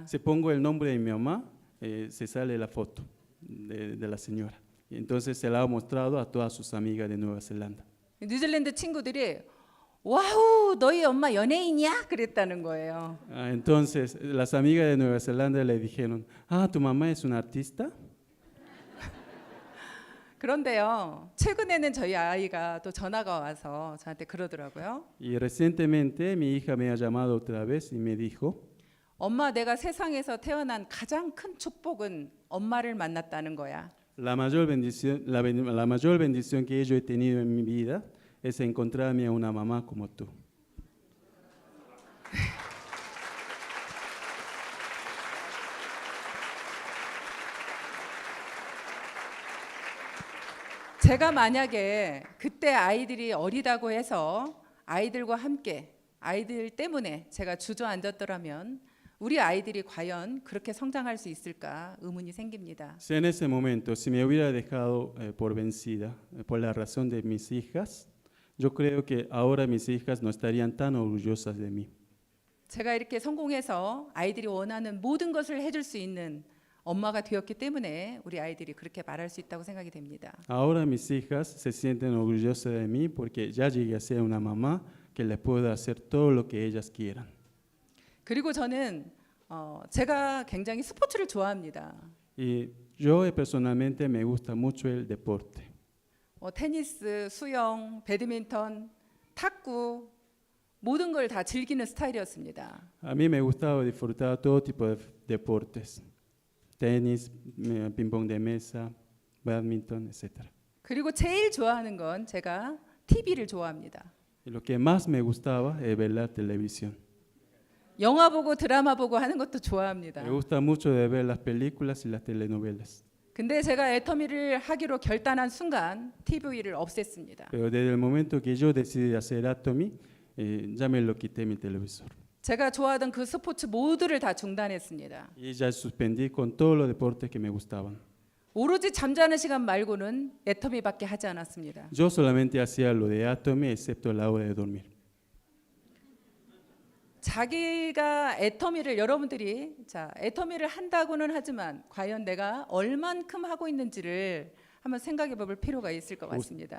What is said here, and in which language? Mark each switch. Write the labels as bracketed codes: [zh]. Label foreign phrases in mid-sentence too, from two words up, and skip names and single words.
[es] Si pongo el nombre de mi mamá, se sale la foto de la señora. Y entonces se la ha mostrado a todas sus amigas de Nueva Zelanda. [ko] 뉴질랜드 친구들이 와우 너희 엄마 연예인이야? 그랬다는 거예요. [es] Entonces las amigas de Nueva Zelanda le dijeron, ¿tu mamá es una artista? [ko] 그런데요. 최근에는 저희 아이가 또 전화가 와서 저한테 그러더라고요. [es] Y recientemente mi hija me ha llamado otra vez y me dijo, [ko] 엄마 내가 세상에서 태어난 가장 큰 축복은 엄마를 만났다는 거야. [es] la mayor bendición que yo he tenido en mi vida es encontrarme a una mamá como tú. [ko] 제가 만약에 그때 아이들이 어리다고 해서 아이들과 함께 아이들 때문에 제가 주저앉았더라면 우리 아이들이 과연 그렇게 성장할 수 있을까 의문이 생깁니다. [es] Si en ese momento, si me hubiera dejado por vencida por la razón de mis hijas, yo creo que ahora mis hijas no estarían tan orgullosas de mí. [ko] 제가 이렇게 성공해서 아이들이 원하는 모든 것을 해줄 수 있는 엄마가 되었기 때문에 우리 아이들이 그렇게 말할 수 있다고 생각이 됩니다. [es] Ahora mis hijas se sienten orgullosas de mí porque ya llegué a ser una mamá que les puedo hacer todo lo que ellas quieran. [ko] 그리고 저는 제가 굉장히 스포츠를 좋아합니다. [es] Y yo personalmente me gusta mucho el deporte. [ko] 테니스, 수영, 배드민턴, 탁구 모든 걸 다 즐기는 스타일이었습니다. [es] A mí me gustaba disfrutar todo tipo de deportes. Tenis, ping-pong de mesa, badminton, etc. [ko] 그리고 제일 좋아하는 건 제가 TV를 좋아합니다. [es] Y lo que más me gustaba es ver la televisión. [ko] 영화 보고 드라마 보고 하는 것도 좋아합니다. [es] Me gusta mucho de ver las películas y las telenovelas. [ko] 근데 제가 애터미를 하기로 결단한 순간 TV를 없앴습니다. [es] Pero desde el momento que yo decidí hacer Atomy, ya me lo quité mi televisor. [ko] 제가 좋아하던 그 스포츠 모두를 다 중단했습니다. [es] Y ya suspendí con todos los deportes que me gustaban. [ko] 오로지 잠자는 시간 말고는 애터미밖에 하지 않았습니다. [es] Yo solamente hacía lo de Atomy, excepto la hora de dormir. [ko] 자기가 애터미를 여러분들이 애터미를 한다고는 하지만 과연 내가 얼만큼 하고 있는지를 한번 생각해 볼 필요가 있을 것 같습니다.